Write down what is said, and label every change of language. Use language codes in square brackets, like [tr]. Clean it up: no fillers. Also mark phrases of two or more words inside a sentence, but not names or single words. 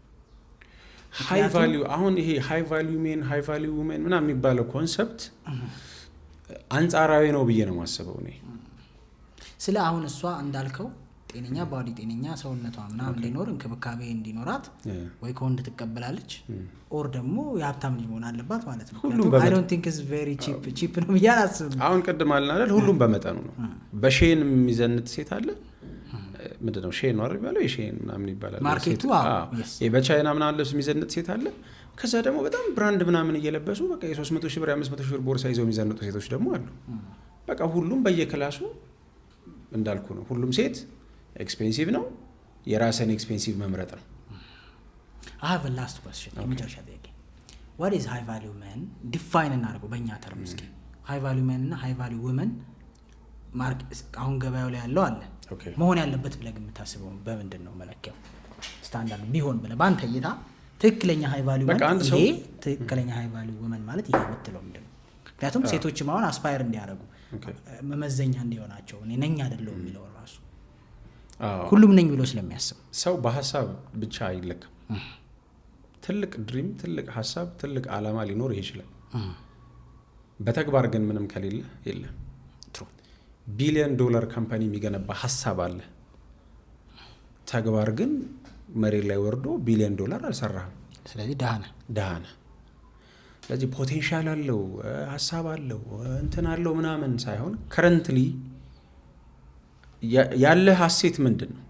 [en] high value [am] አሁን ይሄ [en] high value men high value women [am] ምናምን የሚባለው ኮንሰፕት አንጻራዊ ነው ብዬ ነው የማስበው እኔ። ስለ አሁን እሷ እንዳልከው ጤነኛ ባዲ ጤነኛ ሰውነቷ ምናምን እንዲኖር እንክብካቤ እንዲኖራት ወይ ከወንድ ትቀበላለች ኦር ደግሞ የሀብታም ልጅ መሆን አለባት ማለት ነው። [en] I don't think it's very cheap [am] ነው ብዬ አላስብም። አሁን ቅድም አልን አይደል ሁሉም በመጠኑ ነው። በሼን የሚዘንጥ ሴት አለ። ምንድነው ሼን ነው አይደል ያለው? የሼን ምናምን ይባላል ማርኬቱ። በቻይና ምናምን ልብስ የሚዘንጥ ሴት አለ። ከዛ ደግሞ በጣም ብራንድ ምናምን እየለበሱ በቃ የ300 ሺህ ብር 500 ሺህ ብር ቦርሳ ይዘው የሚዘንጡ ሴቶች ደግሞ አሉ። በቃ ሁሉም በየክላሱ እንዳልኩ ነው። ሁሉም ሴት ኤክስፔንሲቭ ነው። የራስን ኤክስፔንሲቭ መምረጥ ነው። [en] I have a last question. [am] የመጨረሻ ጥያቄ [en] what is high value men? [am] ዲፋይን እናድርገው በእኛ ተርም እስኪ። [en] high value men [am] እና [en] high value women [am] አሁን ገበያው ላይ ያለው አለ መሆን ያለበት ብለህ የምታስበው በምንድን ነው መለኪያው? ስታንዳርድ ቢሆን ብለህ በአንተ እይታ ትክክለኛ [en] high value men [am] ይሄ ትክክለኛ [en] high value women [am] ማለት ይሄ የምትለው ምንድን ነው? ምክንያቱም ሴቶችም አሁን አስፓየር እንዲያደርጉ መመዘኛ እንዲሆናቸው እኔ ነኝ አይደለሁም የሚለው ራሱ ሁሉም ነኝ ብሎ ስለሚያስብ ሰው በሀሳብ ብቻ አይለካም። ትልቅ ድሪም፣ ትልቅ ሀሳብ፣ ትልቅ አላማ ሊኖር ይችላል። በተግባር ግን ምንም ከሌለ የለም። $1 ቢሊየን ካምፓኒ የሚገነባ ሀሳብ አለ። ተግባር ግን መሬት ላይ ወርዶ $1 ቢሊየን አልሰራህም። ስለዚህ ደሃነ። ስለዚህ ፖቴንሻል አለው፣ ሀሳብ አለው፣ እንትን አለው ምናምን ሳይሆን ከረንትሊ ያለ ሀሴት ምንድን ነው?